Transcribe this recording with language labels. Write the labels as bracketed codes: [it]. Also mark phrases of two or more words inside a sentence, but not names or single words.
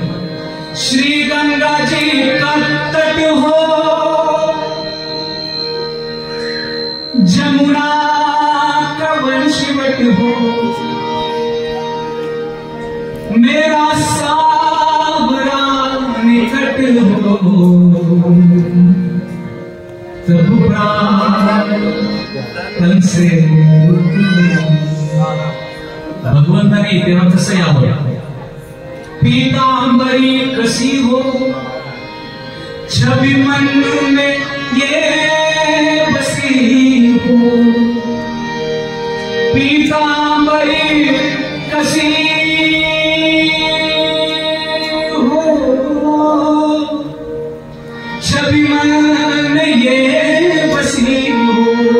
[hi] श्री गंगा जी का तट हो, जमुना का वंशवट हो, मेरा सावरा निकट हो, तब प्राण तन से। [mr] भगवंताने तेव्हा कसं यावं, [hi] पीतांबरी कसी हो, छवि मन में ये बसी हो, पीतांबरी कसी हो, छवि मन में ये बसी हो,